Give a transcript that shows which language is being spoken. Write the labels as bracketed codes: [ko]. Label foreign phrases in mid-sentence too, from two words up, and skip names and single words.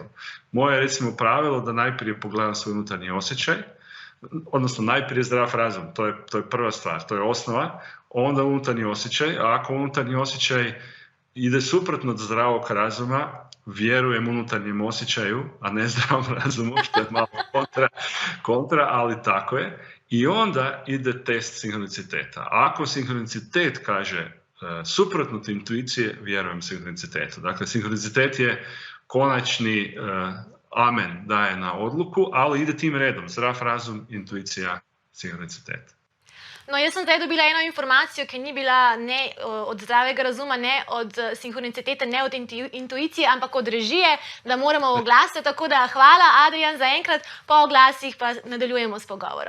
[hr] Moje je recimo pravilo da najprije pogledam svoj unutarnji osjećaj, odnosno najprije zdrav razum, to je prva stvar, to je osnova, onda unutarnji osjećaj, a ako unutarnji osjećaj ide suprotno od zdravog razuma, vjerujem unutarnjem osjećaju, a ne zdravom razumu, što je malo kontra, ali tako je. I onda ide test sinhroniciteta. Ako sinhronicitet kaže suprotno od intuicije, vjerujem sinhronicitetu. Dakle, sinhronicitet je konačni amen daje na odluku, ali ide tim redom. Zdrav razum, intuicija, sinhronicitet. [sl] No, jaz sem zdaj dobila eno informacijo, ki ni bila ne od zdravega razuma, ne od sinhronicitete, ne od intuicije, ampak od režije, da moramo oglase. Tako da hvala, Adrijan, za enkrat, po oglasih pa nadaljujemo s pogovorom.